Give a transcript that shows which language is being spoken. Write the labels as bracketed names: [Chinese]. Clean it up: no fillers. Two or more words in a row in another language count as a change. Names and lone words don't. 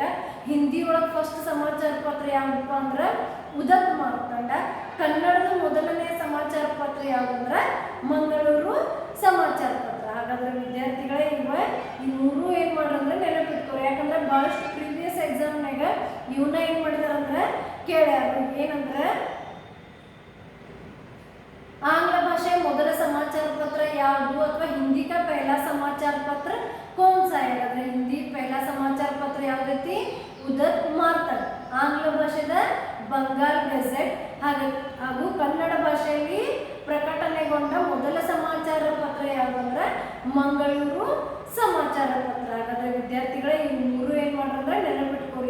[Kannada] ಹಿಂದಿ ಒಳಗೆ ಫಸ್ಟ್ ಸಮಾಚಾರ ಪತ್ರ ಯಾವ್ದಪ್ಪ ಅಂದ್ರೆ ಉದತ್ ಮಾರ್ತಾಂಡ. ಕನ್ನಡದ ಮೊದಲನೆಯ ಸಮಾಚಾರ ಪತ್ರ ಯಾವ್ದಂದ್ರೆ ಮಂಗಳೂರು ಸಮಾಚಾರ ಪತ್ರ. ಹಾಗಾದ್ರೆ ವಿದ್ಯಾರ್ಥಿಗಳೇ ಈ ಮೂರು ಏನ್ ಮಾಡ್ರಂದ್ರೆ ನೆನಪಿಟ್ಕೋರಿ. ಯಾಕಂದ್ರೆ ಬಹಳಷ್ಟು ಪ್ರೀವಿಯಸ್ ಎಕ್ಸಾಮ್ನಾಗ ಇವನ್ನ ಏನ್ ಮಾಡಿದಾರಂದ್ರೆ ಕೇಳ್ಯಾರ. [Hindi] ಏನಂದ್ರೆ आंग्ल भाषा ಮೊದಲ समाचार पत्र [Kannada] ಯಾವುದು ಅಥವಾ [Hindi] हिंदी का पहला समाचार पत्र कौन सा है? अगर हिंदी पहला समाचार पत्र ಯಾವ್ದೈತಿ ಉದತ್ ಮಾರ್ತಾಂಡ. [Kannada] ಆಂಗ್ಲ ಭಾಷೆದ ಬಂಗಾಲ್ ಗೆಜೆಟ್ ಹಾಗೂ ಕನ್ನಡ ಭಾಷೆಯಲ್ಲಿ ಪ್ರಕಟಣೆಗೊಂಡ ಮೊದಲ ಸಮಾಚಾರ ಪತ್ರ ಯಾವ್ದಂದ್ರೆ ಮಂಗಳೂರು ಸಮಾಚಾರ ಪತ್ರ. ಹಾಗಾದ್ರೆ ವಿದ್ಯಾರ್ಥಿಗಳೇ ಈ ಮೂರು ಏನ್ ಮಾಡ್ರಂದ್ರೆ ನೆನಪಿಟ್ಕೋರಿ.